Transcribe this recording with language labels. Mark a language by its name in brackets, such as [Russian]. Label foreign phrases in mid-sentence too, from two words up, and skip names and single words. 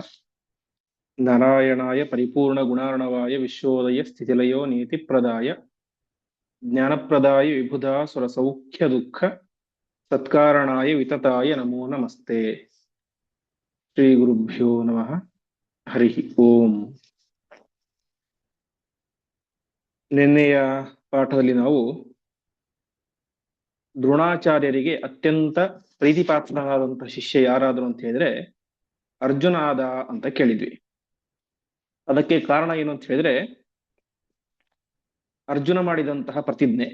[Sanskrit] नारायणाय परिपूर्णगुणार्णवाय विश्वोदय स्थितिलयो नीतिप्रदाय ज्ञानप्रदाय विबुधा सुरसौख्यदुःख सत्कारणाय वितताय नमो नमस्ते। श्रीगुरुभ्यो नमः। हरि ओಂ। [Kannada] ನಿನ್ನೆಯ ಪಾಠದಲ್ಲಿ ನಾವು ದ್ರೋಣಾಚಾರ್ಯರಿಗೆ ಅತ್ಯಂತ ಪ್ರೀತಿಪಾತ್ರನಾದಂತಹ ಶಿಷ್ಯ ಯಾರಾದರೂ ಅಂತ ಹೇಳಿದ್ರೆ ಅರ್ಜುನ ಆದ ಅಂತ ಕೇಳಿದ್ವಿ. ಅದಕ್ಕೆ ಕಾರಣ ಏನು ಅಂತ ಹೇಳಿದ್ರೆ ಅರ್ಜುನ ಮಾಡಿದಂತಹ ಪ್ರತಿಜ್ಞೆ.